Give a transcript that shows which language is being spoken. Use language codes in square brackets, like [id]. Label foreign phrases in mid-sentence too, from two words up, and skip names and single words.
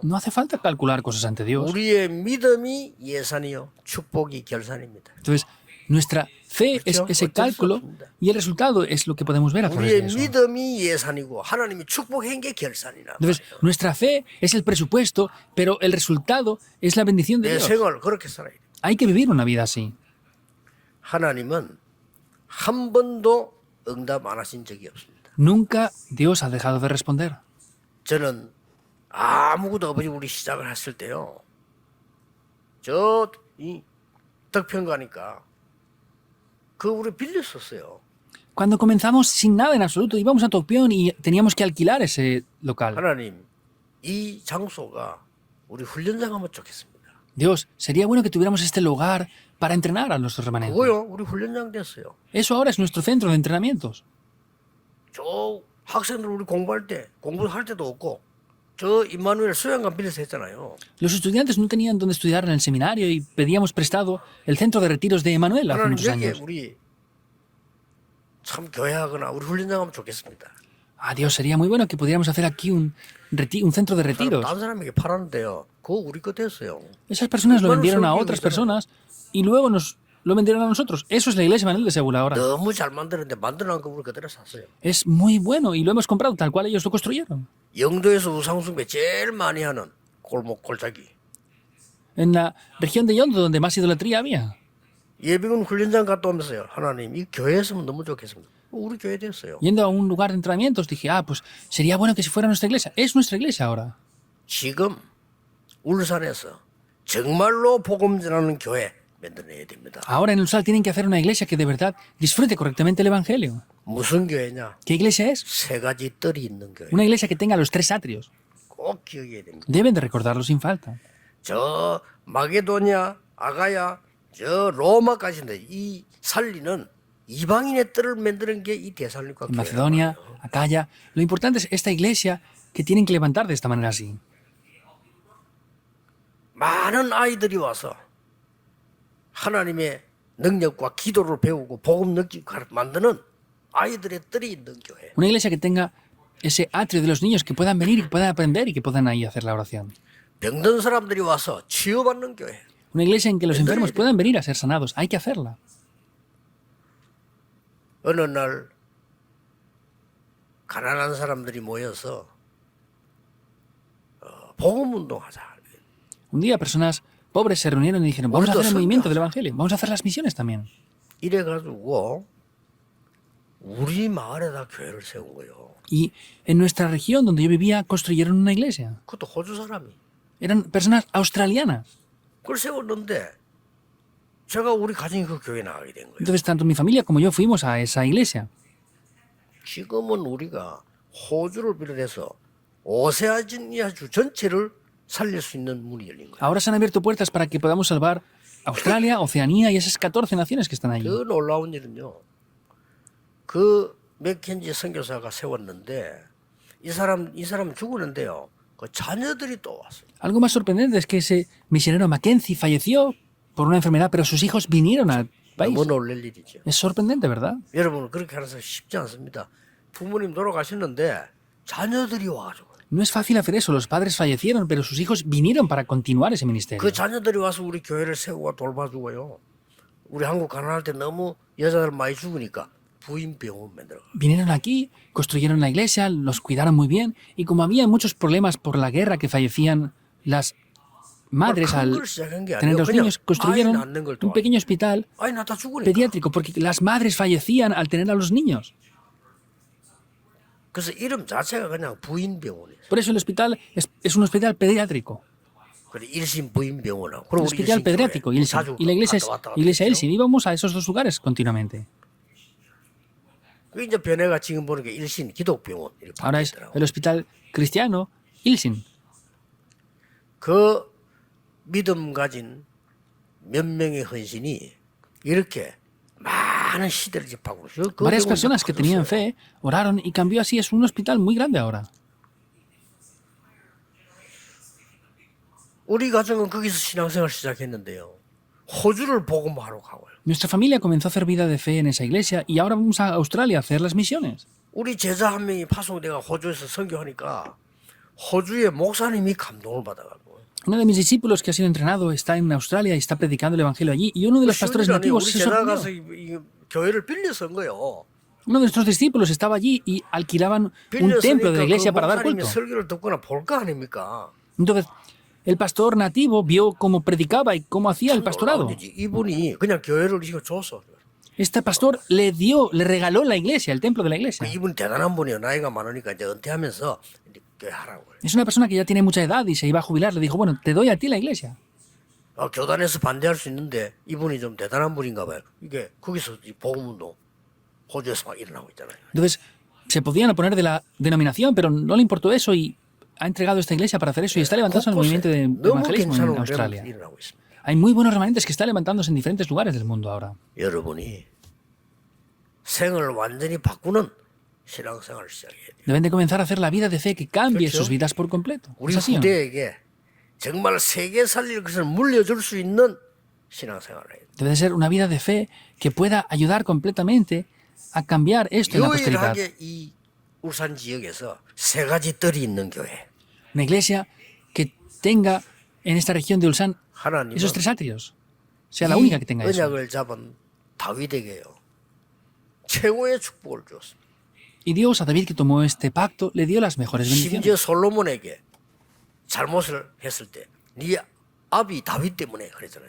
[es] No hace falta calcular cosas ante Dios. [ko] 우리의 믿음이 예산이요 축복이 결산입니다. [es] Entonces, nuestra fe es ese cálculo y el resultado es lo que podemos ver a través de [ko] 우리의 [es] eso. [ko] 믿음이 예산이고 하나님이 축복한 게 결산이나. [es] Entonces, nuestra fe es el presupuesto, pero el resultado es la bendición de [ko] 내 [es] Dios. [ko] 생활 그렇게 살아야 돼. [es] Hay que vivir una vida así. [ko] 하나님은 한 번도 응답 안 하신 적이 없습니다. [es] Nunca Dios ha dejado de responder. [ko] 저는 아무것도 없이 우리 시작을 했을 때요. 저 이 덕평가니까 그 우리 빌렸었어요. [es] Cuando comenzamos sin nada en absoluto, íbamos a Tokpion y teníamos que alquilar ese local. [ko] 하나님 이 장소가 우리 훈련장 하면 좋겠습니다. [es] Dios, sería bueno que tuviéramos este lugar para entrenar a nuestros remanentes. [ko] 그거요 우리 훈련장 됐어요. [es] Eso ahora es nuestro centro de entrenamientos. [ko] 저 학생들 우리 공부할 때 공부할 때도 없고 저 임마누엘 수양관 빌려서 했잖아요. [es] Los estudiantes no tenían donde estudiar en el seminario y pedíamos prestado el centro de retiros de Emanuel hace [ko] 하나님 [es] muchos [ko] 여기에 [es] años. [ko] 우리 참 교회하거나 우리 훈련장 하면 좋겠습니다. [es] Ah, Dios, sería muy bueno que pudiéramos hacer aquí un centro de retiros. [ko] 다른 사람에게 팔았는데요. 그거 우리 거 됐어요. [es] Esas personas lo Hermanos, vendieron a son otras bien, personas y luego nos lo vendieron a nosotros. Eso es la iglesia Emanuel de Seúl ahora. [ko] 너무 잘 만드는데 만들어놓은 거 우리 그대로 샀어요. [es] Es muy bueno y lo hemos comprado tal cual ellos lo construyeron. [ko] 영도에서 우상숭배 제일 많이 하는 골목 골짜기. [es] En la región de Yondo, donde más idolatría había. [ko] 예비군 훈련장 갔다 오면서요. 하나님 이 교회에 있으면 너무 좋겠습니다. 우리 교회 됐어요. [es] Yendo a un lugar de entrenamientos, dije, pues sería bueno que si fuera nuestra iglesia. Es nuestra iglesia ahora. [ko] 지금 울산에서 정말로 복음 전하는 교회 만들어내야 됩니다. [es] Ahora en Ulsal tienen que hacer una iglesia que de verdad disfrute correctamente el evangelio. [ko] 무슨 교회냐? [es] ¿Qué iglesia es? [ko] 세 가지 뜰이 있는 교회. [es] Una iglesia que tenga los 3 atrios. [ko] 꼭 기억해야 됩니다. [es] Deben de recordarlo sin falta. [ko] 저 마게도냐, 아가야, 저 로마까지인데 이 살리는 이방인의 뜰을 만드는 게 이 대살림과 [es] En Macedonia, Acaya. Lo importante es esta iglesia que tienen que levantar de esta manera así. [ko] 많은 아이들이 와서 하나님의 능력과 기도를 배우고 복음 느끼고 만드는 아이들의 뜰이 있는 교회. [es] Una iglesia que tenga ese atrio de los niños que puedan venir y que puedan aprender y que puedan ahí hacer la oración. [ko] 병든 사람들이 와서 치유받는 교회. [es] Una iglesia en que los enfermos puedan venir a ser sanados. Hay que hacerla. [ko] 어느 날 가난한 사람들이 모여서 복음 운동하자. [es] Un día personas pobres se reunieron y dijeron, vamos a hacer el movimiento del evangelio, vamos a hacer las misiones también. [ko] 이래가지고 우리 마을에다 교회를 세운 거예요. [es] Y en nuestra región donde yo vivía construyeron una iglesia. [ko] 그것도 호주 사람이. [es] Eran personas australianas. [ko] 그걸 세웠는데 제가 우리 가정이 그 교회에 나가게 된 거예요. [es] Entonces tanto mi familia como yo fuimos a esa iglesia. [ko] 지금은 우리가 호주를 비롯해서 오세아니아주 전체를 살릴 수 있는 문이 열린 거예요. [es] Ahora se han abierto puertas para que podamos salvar Australia, Oceanía y esas 14 naciones que están allí. [ko] 그 놀라운 일은요. 그 맥켄지 선교사가 세웠는데 이 사람 죽었는데요. 그 자녀들이 또 왔어요. [es] Algo más sorprendente es que ese misionero Mackenzie falleció por una enfermedad, pero sus hijos vinieron al país. [ko] 너무 놀랄 일이죠. [es] Es sorprendente, ¿verdad? [ko] 여러분 그렇게 하는 거 쉽지 않습니다. 부모님 돌아가셨는데 자녀들이 와가지고 [es] No es fácil hacer eso. Los padres fallecieron, pero sus hijos vinieron para continuar ese ministerio. [ko] 그 자녀들이 와서 우리 교회를 세우고 돌봐주고요. 우리 한국 가난할 때 너무 여자들 많이 죽으니까 부인 병원 만들어. [es] Vinieron aquí, construyeron la iglesia, los cuidaron muy bien, y como había muchos problemas por la guerra que fallecían las madres al [ko] 걸 시작한 게 [es] tener [ko] 아니에요. [es] los [ko] 그냥 [es] niños, construyeron [ko] 아이 낳는 걸 [es] un pequeño hospital [ko] 아이 낳다 죽으니까. [es] pediátrico, porque las madres fallecían al tener a los niños. [ko] 그래서 이름 자체가 그냥 부인 병원이에요. [es] Por eso el hospital es un hospital pediátrico. [ko] 그래 일신 부인 병원하고 [es] El [ko] 그리고 우리 [es] hospital [ko] 일신 [es] pediátrico [ko] 교회 [es] y [ko] 자주 [es] y la iglesia es [ko] 갔다 왔다 [es] iglesia [ko] 했죠. [es] Elsin. Íbamos a esos dos lugares continuamente. [ko] 그 이제 변해가 지금 보는 게 일신 기독병원 이렇게 [es] Ahora es [ko] 바뀌었더라고. [es] el hospital cristiano Ilsin. [ko] 그 믿음 가진 몇 명의 헌신이 이렇게 많은 시대를 집하고 있어요. 그 [es] Varias [ko] 병원이 [es] personas que tenían [ko] 커졌어요. [es] fe oraron y cambió así. Es un hospital muy grande ahora. [ko] 우리 가정은 거기서 신앙생활 시작했는데요. 호주를 복음하러 가고요. [es] Nuestra familia comenzó a hacer vida de fe en esa iglesia y ahora vamos a Australia a hacer las misiones. [ko] 우리 제자 한 명이 파송돼가 호주에서 선교하니까 호주의 목사님이 감동을 받아가지고 [es] Uno de mis discípulos que ha sido entrenado está en Australia y está predicando el evangelio allí. Y uno de los pastores nativos [ko] 우리 [es] se [ko] 제자 [es] sorprendió. [ko] 가서 이 교회를 빌려서 온 거예요. [es] Uno de nuestros discípulos estaba allí y alquilaban un templo de la iglesia para dar [ko] 목사님이 [es] culto. [ko] 설교를 듣거나 볼 거 아닙니까? [es] Entonces, el pastor nativo vio cómo predicaba y cómo hacía el pastorado. [ko] 놀라운 일이지. 이분이 그냥 교회를 이거 줬어. [es] Este pastor le regaló la iglesia, el templo de la iglesia. [ko] 이분 대단한 분이에요. 나이가 많으니까 이제 은퇴하면서 교회 하라고. [es] Es una persona que ya tiene mucha edad y se iba a jubilar. Le dijo, bueno, te doy a ti la iglesia. [ko] 교단에서 반대할 수 있는데 이분이 좀 대단한 분인가 봐요. 이게 거기서 이 복음운동 호주에서 막 일어나고 있잖아요. [es] Entonces, se podían oponer de la denominación, pero no le importó eso y ha entregado esta iglesia para hacer eso y está levantándose en el movimiento de [ko] 너무 [es] evangelismo [ko] 괜찮은 [es] en Australia. [ko] 일이 일어나고 있습니다. [es] Hay muy buenos remanentes que están levantándose en diferentes lugares del mundo ahora. [ko] 여러분이 생을 완전히 바꾸는 신앙생활을 시작해야 돼요. [es] Deben de comenzar a hacer la vida de fe que cambie [ko] 그렇죠. [es] sus vidas por completo. [ko] 우리 [es] ¿Es así o no? [ko] 후대에게 정말 세계 살릴 것을 물려줄 수 있는 신앙생활을 해야 돼요. [es] Debe de ser una vida de fe que pueda ayudar completamente a cambiar esto en la posteridad. [ko] 유일하게 이 울산 지역에서 세 가지 뜰이 있는 교회. [es] Una iglesia que tenga en esta región de Ulsan [ko] 하나님은 [es] esos tres atrios. Sea la única que tenga eso. [ko] 언약을 잡은 다윗에게요. 최고의 축복을 주었습니다. [es] Y Dios a David que tomó este pacto le dio las mejores bendiciones. [ko] 심지어 솔로몬에게 잘못을 했을 때 네 아비 다윗 때문에 그랬잖아요.